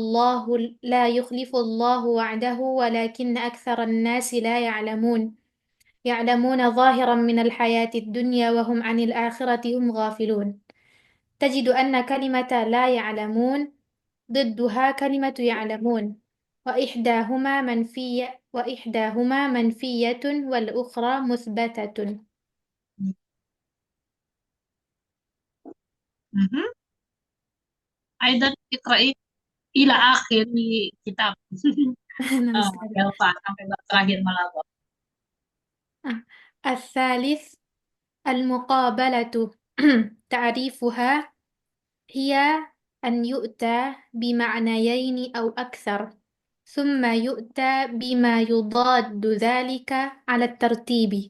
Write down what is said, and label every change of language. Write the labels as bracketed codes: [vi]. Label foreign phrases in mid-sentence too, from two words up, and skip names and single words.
[ar] يخلف الله وعده ولكن أكثر الناس لا يعلمون يعلمون ظاهرا من الحياة الدنيا وهم عن الآخرة هم غافلون تجد أن كلمة لا يعلمون ضدها كلمة يعلمون وإحداهما منفية والأخرى مثبتة. Mhm. أيضا اقرئي إلى آخر [id] di kitab. [ar] نعم أستاذ. [id] Belva sampai bab terakhir malah. آه. [ar] الثالث المقابلة تعريفها هي أن يؤتى بمعنيين أو أكثر ثم يؤتى بما يضاد ذلك على الترتيب.